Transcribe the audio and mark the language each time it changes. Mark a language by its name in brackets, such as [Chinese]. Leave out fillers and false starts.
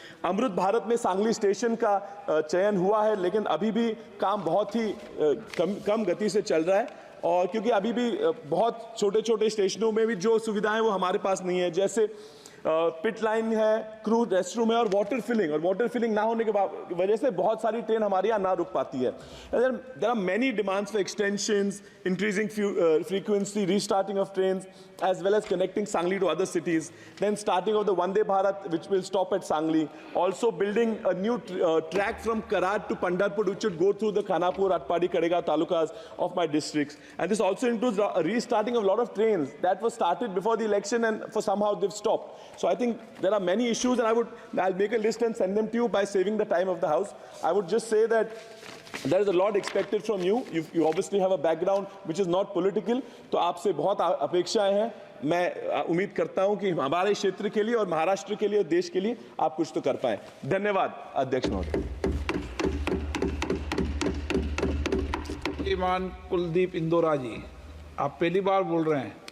[Hindi] अमृत भारत में सांगली स्टेशन का चयन हुआ है, लेकिन अभी भी काम बहुत ही कम गति से चल रहा है, और क्योंकि अभी भी बहुत छोटे छोटे स्टेशनों में भी जो सुविधाएं वो हमारे पास नहीं है, जैसे पिट लाइन है, क्रू रेस्टरूम है और वाटर फिलिंग ना होने के वजह से बहुत सारी ट्रेन हमारे यहाँ ना रुक पाती है। [English] There are many demands for extensions, increasing frequency, restarting of trains, as well as connecting Sangli to other cities, then starting of the Vande Bharat, which will stop at Sangli, also building a new track from Karad to Pandharpur, which would go through the Khanapur, Atpadi, Kadega talukas of my districts. And this also includes restarting of a lot of trains that were started before the election and for somehow they've stopped. So I think there are many issues, and I'll make a list and send them to you by saving the time of the House. I would just say that There is a lot expected from you. You obviously have a background which is not political. [Hindi] तो आपसे बहुत अपेक्षाएं हैं. मैं उम्मीद करता हूं कि हमारे क्षेत्र के लिए और महाराष्ट्र के लिए और देश के लिए आप कुछ तो कर पाएं. धन्यवाद अध्यक्ष महोदय. श्रीमान कुलदीप इंदौरा जी, आप पहली बार बोल रहे हैं.